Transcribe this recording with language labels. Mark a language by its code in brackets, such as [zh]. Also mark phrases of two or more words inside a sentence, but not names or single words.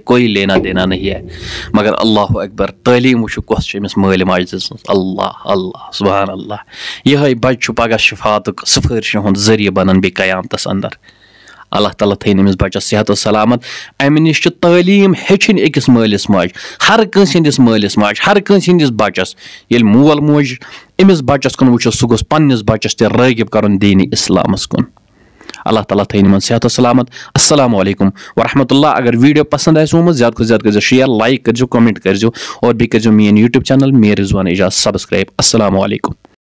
[ur] کوئی لینا دینا نہیں ہے مگر [ar] اللہ اکبر [ks] تعلیٖم وٕچھِو کۄس چھِ أمِس مٲلۍ ماجہِ دِژمٕژ [ar] اللہ اللہ سبحان اللہ [ks] یِہوٚے بچہِ چھُ پگاہ شفاعتُک سفٲرشہِ ہُنٛد ذٔریعہٕ بنان بیٚیہِ قیامتس اندر اللہ تعالیٰ تھٲیِن أمِس بچس صحت و سلامت امہِ نِش چھِ تعلیٖم ہیٚچھِنۍ أکِس مٲلِس ماجہِ ہر کٲنٛسہِ ہٕنٛدِس مٲلِس ماجہِ ہر کٲنٛسہِ ہٕنٛدِس بچس ییٚلہِ مول موج أمِس بچس کُن وٕچھو سُہ گوٚژھ پننِس بچس تہِ رٲغب کرُن دیٖنی اسلامس کُن اللہ تعالیٰ تھٲیِن یِمن صحت و سلامت [ar] السلام علیکم ورحمۃ اللہ [ks] اگر ویٖڈیو پسنٛد آسہِ آمُت زیادٕ کھۄتہٕ زیادٕ کٔرۍزیو شیر لایک کٔرۍزیو کومنٹ کٔرۍزیو اور بیٚیہِ کٔرۍزیو میٲنۍ [en] YouTube channel [ks] میٖر رضوان اعجاز سبسکرایب [ar] السلام علیکم